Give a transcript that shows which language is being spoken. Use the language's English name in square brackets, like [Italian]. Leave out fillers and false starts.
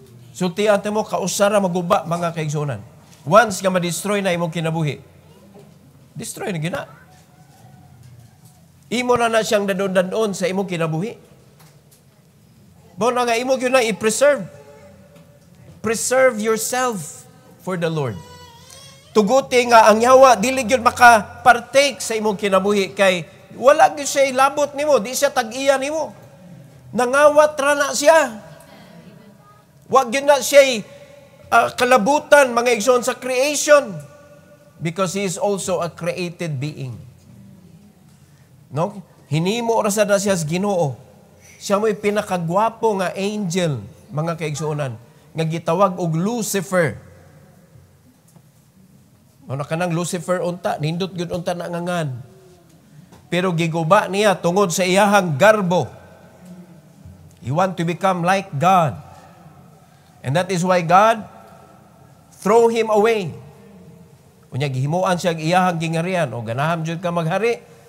[Cebuano] Sultian mo kausara maguba mga kaigsunan. Once nga ma-destroy na imong kinabuhi, destroy na gina. Imo na siyang dadon-dadon sa imong kinabuhi. Bo na nga imo gyud na i-preserve. [English] Preserve yourself for the Lord. [Cebuano] Tuguti nga ang yawa dili gyud maka-partake sa imong kinabuhi kay wala gyud siya labot nimo, di siya tag-iya nimo. Nangawat ra na siya. Wa gyud na siya kalabutan mga igsoon sa creation [English] because he is also a created being. [Cebuano] No? Hinimo ra sad na siya sa Ginoo. Siya mo'y pinakagwapo nga angel mga kaigsuonan nga gitawag og Lucifer. Ano kanang Lucifer unta, nindot gyud unta na ngangan. Pero giguba niya tungod sa iyahang garbo. [English] He want to become like God. And that is why God throw him away. [Cebuano] Unya gihimuan siya iyahang gingharian o ganaham jud ka maghari.